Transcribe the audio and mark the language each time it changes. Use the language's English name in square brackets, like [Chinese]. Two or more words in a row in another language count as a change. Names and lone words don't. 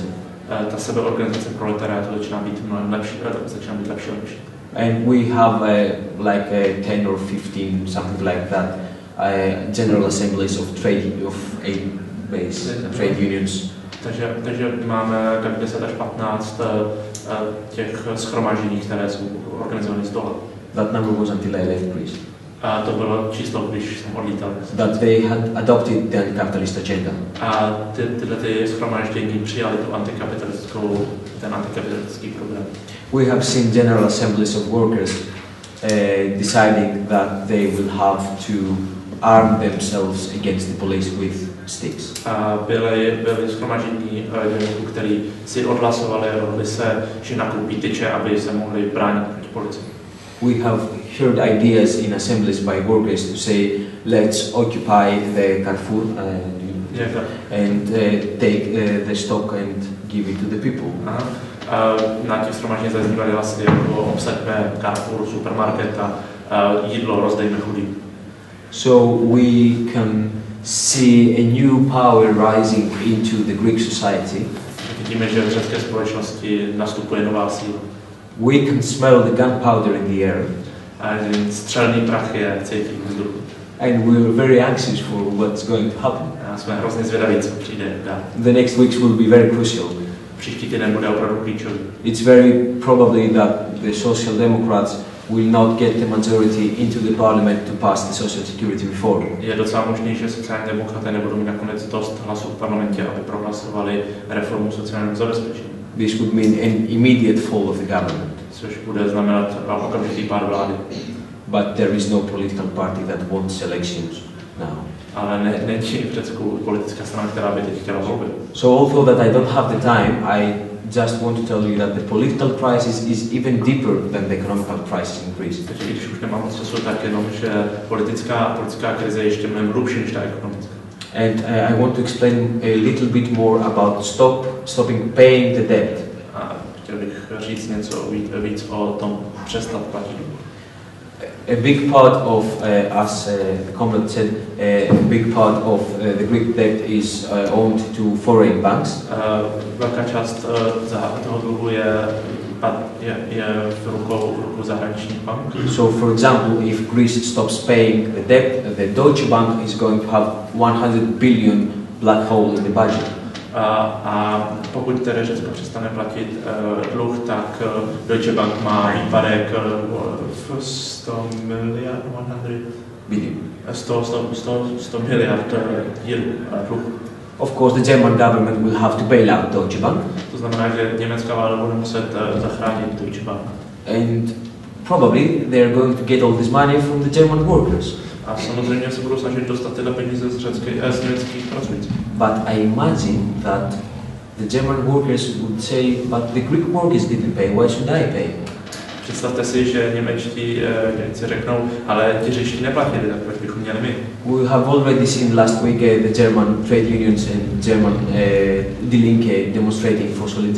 [Czech] Ta sebeorganizace proletariátu začíná být lepší a lepší. [English] And we have like 10 or 15, something like that, general assemblies of trade unions. [Czech] Takže máme tak 10 až 15 těch shromáždění, které jsou organizovány z toho. [English] That number was until I left Greece. [Czech] A to bylo číslo, když jsem odlítal. [English] That they had adopted the anti-capitalist agenda. [Czech] A tyhle shromáždění přijali ten antikapitalistický program. [English] We have seen general assemblies of workers deciding that they will have to arm themselves against the police with sticks. [Czech] A byly shromáždění dělníků, kteří si odhlasovali a rozhodli se, že nakoupí tyče, aby se mohli bránit proti policii. [English] We have heard ideas in assemblies by workers to say, let's occupy the Carrefour and take the stock and give it to the people. [Czech] Na těch shromáždění zaznívaly hlasy jako obsaďme Carrefour, supermarket a jídlo rozdejme chudým. [English] So we can see a new power rising into the Greek society. [Czech] Vidíme, že v řecké společnosti nastupuje nová síla. [English] We can smell the gunpowder in the air. [Czech] A střelný prach je cítí v vzduchu. [English] And we're very anxious for what's going to happen. [Czech] A jsme hrozně zvědaví, co přijde dál. [English] The next weeks will be very crucial. [Czech] Příští týden bude opravdu klíčový. [English] It's very probably that the Social Democrats will not get the majority into the parliament to pass the social security reform. [Czech] Je docela možný, že sociální demokraté nebudou mít nakonec dost hlasů v parlamentě, aby prohlasovali reformu sociálního zabezpečení. [English] This would mean an immediate fall of the government. [Czech] Což bude znamenat okamžitý pád vlády. [English] But there is no political party that wants elections now. [Czech] Ale není v Řecku politická strana, která by teď chtěla volby. [English] So although that I don't have the time, I just want to tell you that the political crisis is even deeper than the economical crisis in Greece. [Czech] Takže když už nemám moc času, tak jenom, že politická krize je ještě mnohem hlubší než ta ekonomická. [English] And I want to explain a little bit more about stopping paying the debt. [Czech] A chtěl bych říct něco víc o tom přestat platit. [English] A big part of, as the comrade said, a big part of the Greek debt is owned to foreign banks. [Czech] Velká část toho dluhu je v rukou zahraničních bank. [English] So, for example, if Greece stops paying the debt, the Deutsche Bank is going to have 100 billion black hole in the budget. [Czech] A pokud tedy Řecko přestane platit dluh, tak Deutsche Bank má výpadek v 100 miliard, 100 miliard dluh. [English] Of course, the German government will have to bail out Deutsche Bank. [Czech] To znamená, že německá vláda bude muset zachránit Deutsche Bank. [English] And probably they are going to get all this money from the German workers. [Czech] A samozřejmě se budou snažit dostat tyhle peníze z německých pracujících. [English] But I imagine that the German workers would say, but the Greek workers didn't pay, why should I pay? [Czech] Představte si, že němečtí Němci řeknou, ale ti řečtí neplatili, tak proč bychom měli my? [English] We have already seen last week the German trade unions and German Die Linke demonstrating for solidarity.